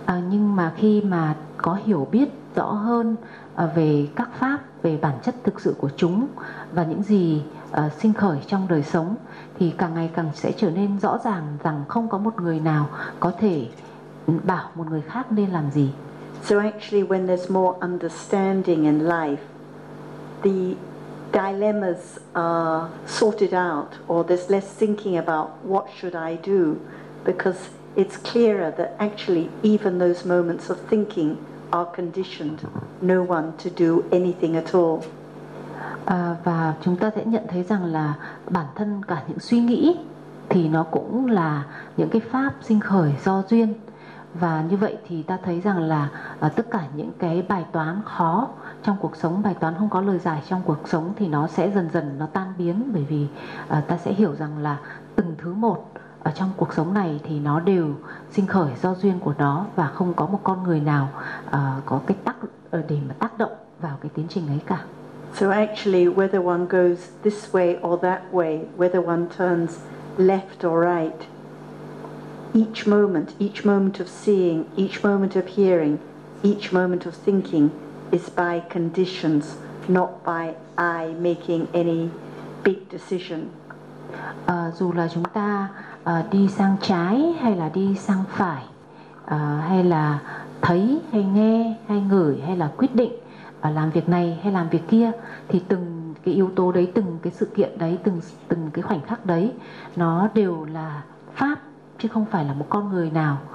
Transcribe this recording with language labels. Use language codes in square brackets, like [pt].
[vi] Nhưng mà khi mà có hiểu biết rõ hơn về các pháp, về bản chất thực sự của chúng và những gì sinh khởi trong đời sống, thì càng ngày càng sẽ trở nên rõ ràng rằng không có một người nào có thể bảo một người khác nên làm gì. [en] So actually when there's more understanding in life, the dilemmas are sorted out, or there's less thinking about what should I do, because it's clearer that actually even those moments of thinking are conditioned no one to do anything at all. [vi] Và chúng ta sẽ nhận thấy rằng là bản thân cả những suy nghĩ thì nó cũng là những cái pháp sinh khởi do duyên. Và như vậy thì ta thấy rằng là tất cả những cái bài toán khó trong cuộc sống, bài toán không có lời giải trong cuộc sống thì nó sẽ dần dần nó tan biến, bởi vì ta sẽ hiểu rằng là từng thứ một ở trong cuộc sống này thì nó đều sinh khởi do duyên của nó, và không có một con người nào có cái tác để mà tác động vào cái tiến trình ấy cả. [en] So actually whether one goes this way or that way, whether one turns left or right, each moment of seeing, each moment of hearing, each moment of thinking is by conditions, not by I making any big decision. [vi] Dù là chúng ta đi sang trái hay là đi sang phải, hay là thấy hay nghe hay ngửi hay là quyết định làm việc này hay làm việc kia, thì từng cái yếu tố đấy, từng cái sự kiện đấy, từng cái khoảnh khắc đấy, nó đều là pháp, chứ không phải là một con người nào.